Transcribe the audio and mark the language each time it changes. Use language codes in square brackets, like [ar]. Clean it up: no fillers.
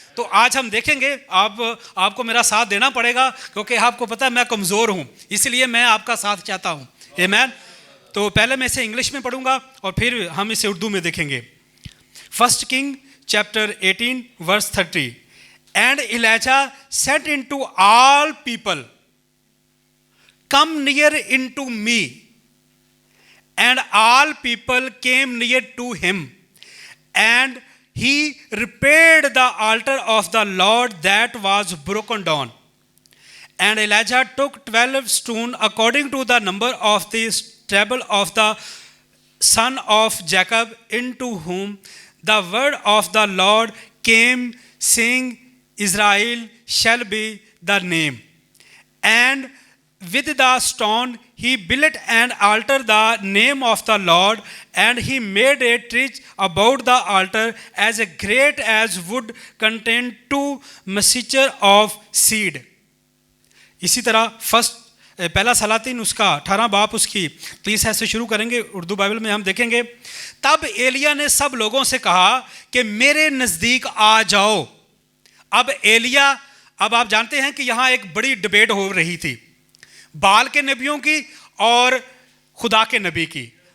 [hi] तो आज हम देखेंगे, आपको मेरा साथ देना पड़ेगा क्योंकि आपको पता है मैं कमज़ोर हूँ, इसलिए मैं आपका साथ चाहता हूँ। आमीन। तो पहले मैं इसे इंग्लिश में पढ़ूंगा और फिर हम इसे उर्दू में देखेंगे। [en] First king chapter 18 verse 30। And Elijah said unto all people, come near unto me. And all people came near to him. And he repaired the altar of the Lord that was broken down. And Elijah took 12 stones according to the number of the stable of the son of Jacob, into whom the word of the Lord came, saying, Israel shall be the name. And with the stone he built an altar, the name of the Lord, and he made a trench about the altar as great as would contain 2 measures of seed. [hi] इसी तरह पहला सलातीन उसका 18 बाप उसकी 30 से शुरू करेंगे। Urdu Bible में हम देखेंगे, तब एलिया ने सब लोगों से कहा कि मेरे नज़दीक आ जाओ। अब एलिया, अब आप जानते हैं कि यहाँ एक बड़ी डिबेट हो रही थी बाल के नबियों की और खुदा के नबी की।